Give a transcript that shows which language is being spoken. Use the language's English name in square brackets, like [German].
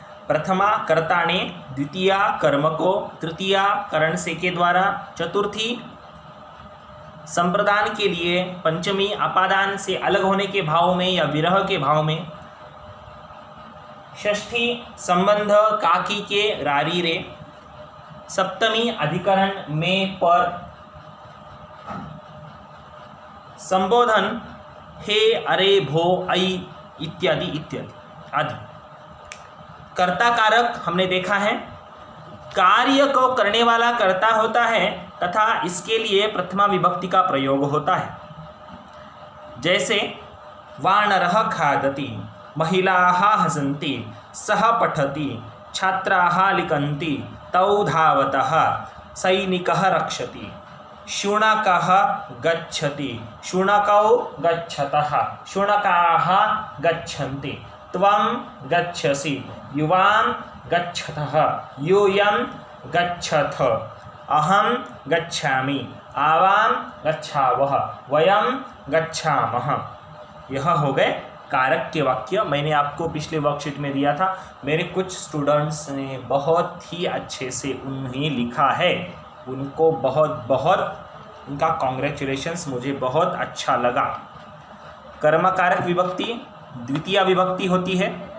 [Hindi] प्रथमा कर्ताणे, द्वितीया कर्म को, तृतीया करण से के द्वारा, चतुर्थी संप्रदान के लिए, पंचमी अपादान से अलग होने के भाव में या विरह के भाव में, षष्ठी संबंध काकी के रारी रे, सप्तमी अधिकरण में पर, संबोधन हे अरे भो ऐ इत्यादि इत्यादि आदि। कर्ता कारक हमने देखा है, कार्य को करने वाला कर्ता होता है तथा इसके लिए प्रथमा विभक्ति का प्रयोग होता है। [Sanskrit] जैसे वानरः खादति, महिलाः हसन्ति, सः पठति, छात्राः लिखन्ति, तौ धावतः, सैनिकः रक्षति, शुनकः गच्छति, शुनकौ गच्छतः, शुनकाः गच्छन्ति, त्वं गच्छसि, युवां गच्छतः, यूयं गच्छथ, अहं गच्छामि, आवां गच्छावः, वयं गच्छामः। [Hindi] यह हो गए कारक के वाक्य। मैंने आपको पिछले वर्कशीट में दिया था। मेरे कुछ स्टूडेंट्स ने बहुत ही अच्छे से उन्हें लिखा है, उनको बहुत बहुत उनका कॉन्ग्रेचुलेशंस, मुझे बहुत अच्छा लगा। कर्मकारक विभक्ति द्वितीय विभक्ति होती है।